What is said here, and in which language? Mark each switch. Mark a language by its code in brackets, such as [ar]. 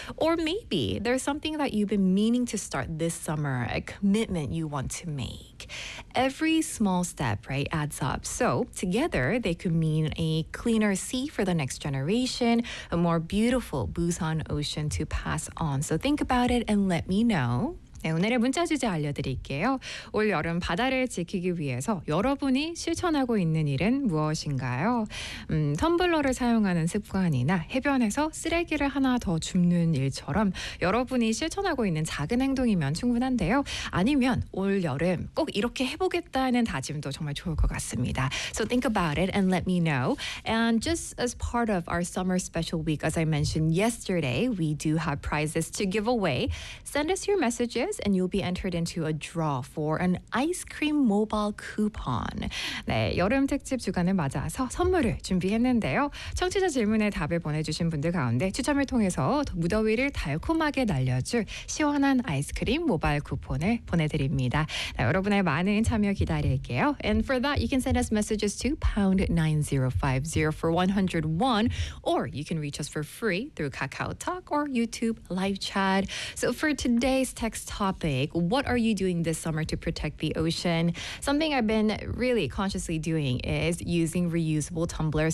[en] Or maybe there's something that you've been meaning to start this summer, a commitment you want to make. Every small step, right, adds up. So together, they could mean a cleaner sea for the next generation, a more beautiful Busan ocean to pass on. So think about it and let me know. [ko] 네, 오늘의 문자 주제 알려드릴게요. 올 여름 바다를 지키기 위해서 여러분이 실천하고 있는 일은 무엇인가요? 텀블러를 사용하는 습관이나 해변에서 쓰레기를 하나 더 줍는 일처럼 여러분이 실천하고 있는 작은 행동이면 충분한데요. 아니면 올 여름 꼭 이렇게 해보겠다는 다짐도 정말 좋을 것 같습니다. [en] So think about it and let me know. And just as part of our summer special week, as I mentioned yesterday, we do have prizes to give away. Send us your message and you'll be entered into a draw for an ice cream mobile coupon. [ko] 네, 여름 특집 주간을 맞아서 선물을 준비했는데요. 청취자 질문에 답을 보내주신 분들 가운데 추첨을 통해서 무더위를 달콤하게 날려줄 시원한 아이스크림 모바일 쿠폰을 보내드립니다. 네, 여러분의 많은 참여 기다릴게요. [en] And for that, you can send us messages to #9050 for 101, or you can reach us for free through KakaoTalk or YouTube live chat. So for today's text topic, what are you doing this summer to protect the ocean? Something I've been really consciously doing is using reusable tumblers.